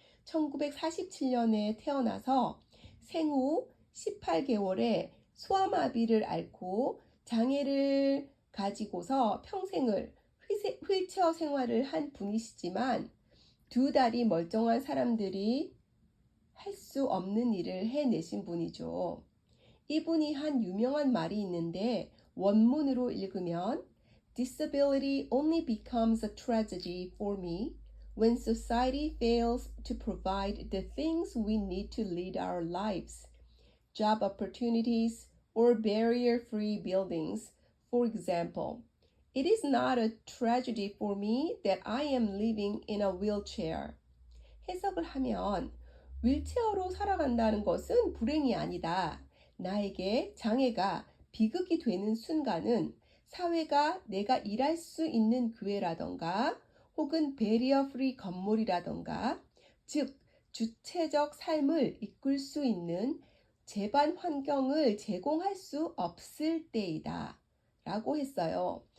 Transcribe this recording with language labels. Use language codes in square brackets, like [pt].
[ko] 1947년에 태어나서 생후 18개월에 소아마비를 앓고 장애를 가지고서 평생을 휠체어 생활을 한 분이시지만 두 다리 멀쩡한 사람들이 할 수 없는 일을 해내신 분이죠. 이분이 한 유명한 말이 있는데 원문으로 읽으면 [en] Disability only becomes a tragedy for me when society fails to provide the things we need to lead our lives. Job opportunities or barrier-free buildings. For example, it is not a tragedy for me that I am living in a wheelchair. [ko] 해석을 하면 휠체어로 살아간다는 것은 불행이 아니다. 나에게 장애가 비극이 되는 순간은 사회가 내가 일할 수 있는 기회라던가 혹은 베리어 프리 건물이라던가 즉 주체적 삶을 이끌 수 있는 제반 환경을 제공할 수 없을 때이다 라고 했어요.